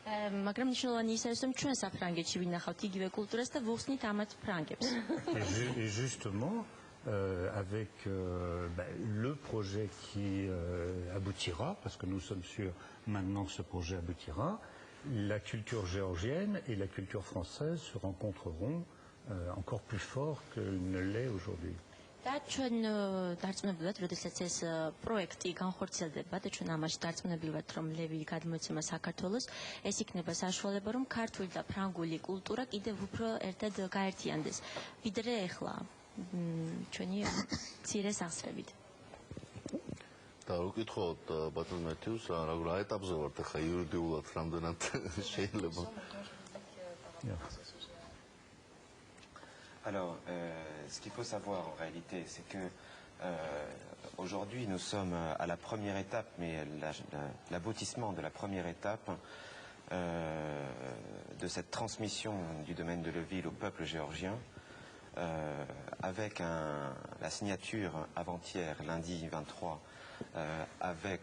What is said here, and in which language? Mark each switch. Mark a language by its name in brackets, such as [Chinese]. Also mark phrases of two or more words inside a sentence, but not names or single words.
[French] Et justement, avec le projet qui aboutira, parce que nous sommes sûrs maintenant que ce projet aboutira, la culture géorgienne et la culture française se rencontreront encore plus fort qu'elle ne l'est aujourd'hui. [Georgian] და ჩვენ დარწმუნებულად, როდესაც ეს პროექტი განხორციელდება და ჩვენ ამაში დარწმუნებულად რომ ლევილი გადმოეცემა საქართველოს, ეს იქნება საშუალება რომ ქართული და ფრანგული კულტურა კიდევ უფრო ერთად გაერთიანდეს, ვიდრე ეხლა ჩვენი მცირე სახსრებით. და უკითხოთ ბატონ მეთიუს, რა ეტაპზე ვართ ახლა იურიდიულად რამდენად შეიძლება? [French] Alors, ce qu'il faut savoir en réalité, c'est que aujourd'hui nous sommes à la première étape, mais l'aboutissement de la première étape de cette transmission du domaine de Leville au peuple géorgien, avec la signature avant-hier, lundi 23, avec